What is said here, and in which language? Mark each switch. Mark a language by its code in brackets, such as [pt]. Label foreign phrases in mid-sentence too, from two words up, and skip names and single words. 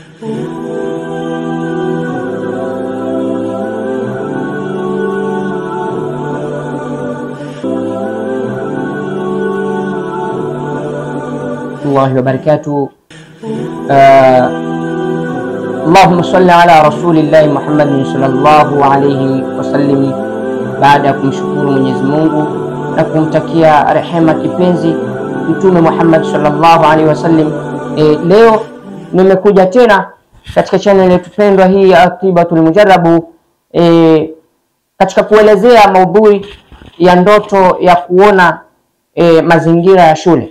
[ar] الله وبركاته. اللهم صل على رسول الله محمد صلى الله عليه وسلم. [sw] Baada ya kumshukuru Mwenyezi Mungu na kumtakia rehema kipenzi Mtume Muhammad [ar] صلى الله عليه وسلم, [sw] leo nimekuja tena katika channel yetu pendwa hii ya Atibatul Mujarabu, katika kuelezea maudhui ya ndoto ya kuona mazingira ya shule.